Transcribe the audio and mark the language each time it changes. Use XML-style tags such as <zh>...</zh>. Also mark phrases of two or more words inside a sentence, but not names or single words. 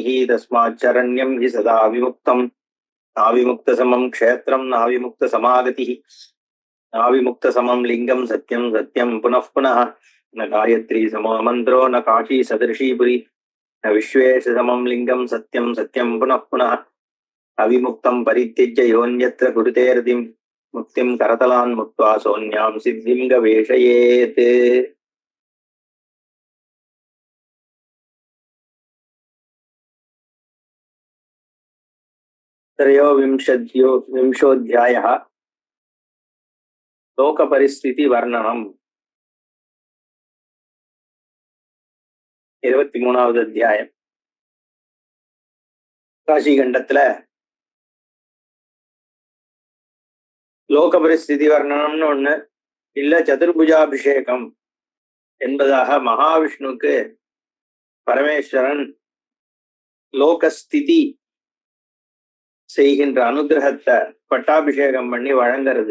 <sa>तस्माच्चरण्यं हि सदा विमुक्तं नाविमुक्तसमं क्षेत्रं नाविमुक्तसमागतिः नाविमुक्तसमं लिंगं सत्यं सत्यं पुनः पुनः न गायत्री समो मंत्रो न काशी सदृशी पुरी न विश्वेश समं लिंगं सत्यं सत्यं पुनः पुनः अविमुक्तं परित्यज्य योऽन्यत्र कुरुतेऽर्तिं मुक्तिं करतलान् मुक्त्वा सोऽन्यां सिद्धिं गवेषयेत्। त्रयोविंशोऽध्यायः लोकपरिस्थिति वर्णनम्।</sa> <ta>23வது அத்தியாயம். காசி கண்டத்துல லோக பரிஸ்திதி வர்ணனம்னு ஒண்ணு இல்ல, சதுர்புஜாபிஷேகம் என்பதாக மகாவிஷ்ணுக்கு பரமேஸ்வரன் லோகஸ்திதி செய்கின்ற அனுகிரகத்தை பட்டாபிஷேகம் பண்ணி வழங்கிறது.</ta>